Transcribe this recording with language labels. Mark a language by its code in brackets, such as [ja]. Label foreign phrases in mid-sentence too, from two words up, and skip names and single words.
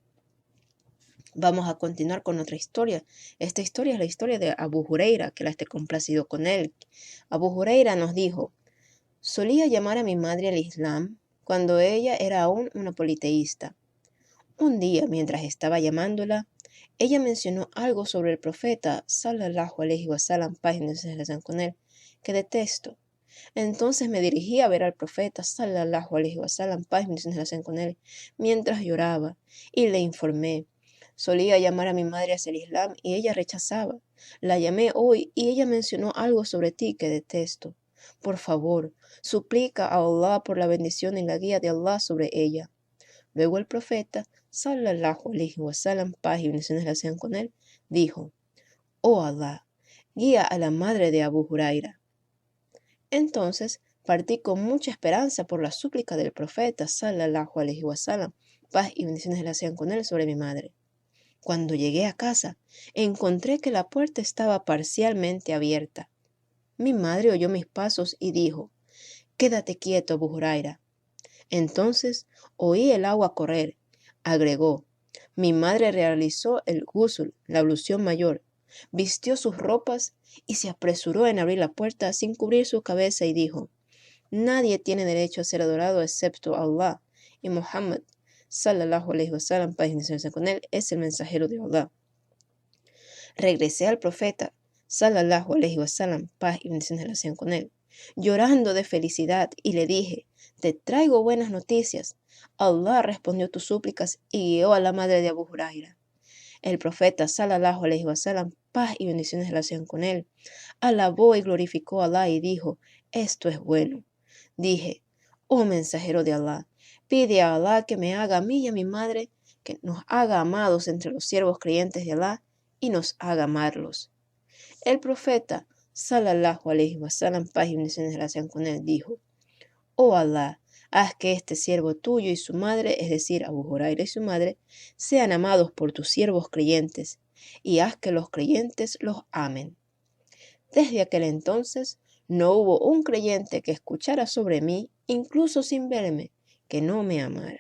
[es] Vamos a continuar con otra historia. Esta historia es la historia de Abu Huraira, que la esté complacido con él. Abu Huraira nos dijo: solía llamar a mi madre al Islam cuando ella era aún una politeísta. Un día, mientras estaba llamándola, ella mencionó algo sobre el profeta, [ar] صلى الله عليه وسلم, [es] paz y bendiciones sean con él, que detesto. Entonces me dirigí a ver al profeta, [ar] صلى الله عليه وسلم, [es] paz y bendiciones sean con él, mientras lloraba, y le informé. Solía llamar a mi madre hacia el Islam y ella rechazaba. La llamé hoy y ella mencionó algo sobre ti que detesto. Por favor, suplica a Allah por la bendición y la guía de Allah sobre ella. Luego el profeta, [ar] صلى الله عليه وسلم, [es] paz y bendiciones sean con él, dijo: oh Allah, guía a la madre de Abu Huraira. Entonces partí con mucha esperanza por la súplica del profeta, [ar] صلى الله عليه وسلم, [es] paz y bendiciones sean con él, sobre mi madre. Cuando llegué a casa, encontré que la puerta estaba parcialmente abierta. Mi madre oyó mis pasos y dijo: quédate quieto, Abu Huraira. Entonces oí el agua correr. Agregó: Mi madre realizó el ghusl, la ablución mayor, vistió sus ropas y se apresuró en abrir la puerta sin cubrir su cabeza y dijo: Nadie tiene derecho a ser adorado excepto Allah, y Muhammad, [ar] صلى الله عليه وسلم, [es] paz y bendiciones sean con él, es el mensajero de Allah. Regresé al profeta, [ar] صلى الله عليه وسلم, [es] paz y bendiciones sean con él, llorando de felicidad, y le dije: Te traigo buenas noticias. Allah respondió tus súplicas y guió a la madre de Abu Huraira. El profeta, [ar] صلى الله عليه وسلم, [es] paz y bendiciones sean con él, alabó y glorificó a Allah y dijo: Esto es bueno. Dije: Oh mensajero de Allah, pide a Allah que me haga a mí y a mi madre, que nos haga amados entre los siervos creyentes de Allah y nos haga amarlos. El profeta, [ar] صلى الله عليه وسلم, [es] paz y bendiciones sean con él, dijo: Oh Allah, haz que este siervo tuyo y su madre, es decir, Abu Huraira y su madre, sean amados por tus siervos creyentes, y haz que los creyentes los amen. Desde aquel entonces no hubo un creyente que escuchara sobre mí, incluso sin verme, que no me amara.